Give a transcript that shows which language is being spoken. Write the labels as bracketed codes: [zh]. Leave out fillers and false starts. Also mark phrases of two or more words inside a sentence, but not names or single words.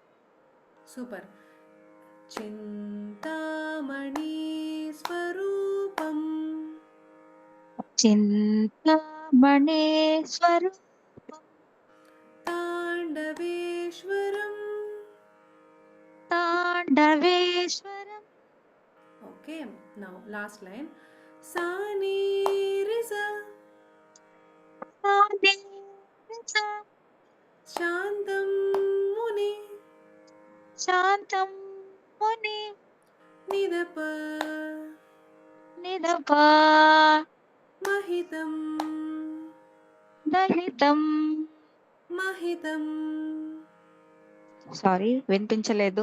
[te] సూపర్. [sa] చింతామణి స్వరూపం చింతామణేశ్వరూపం. తాండవేశ్వరం. తాండవేశ్వరం. [te] ఓకే. [en] Okay, now last line. Sa ni re sa. [sa] Shantam muni శాంతం ముని nidapa నిదప mahitam దహితం. mahitam [te] సారీ వినిపించలేదు.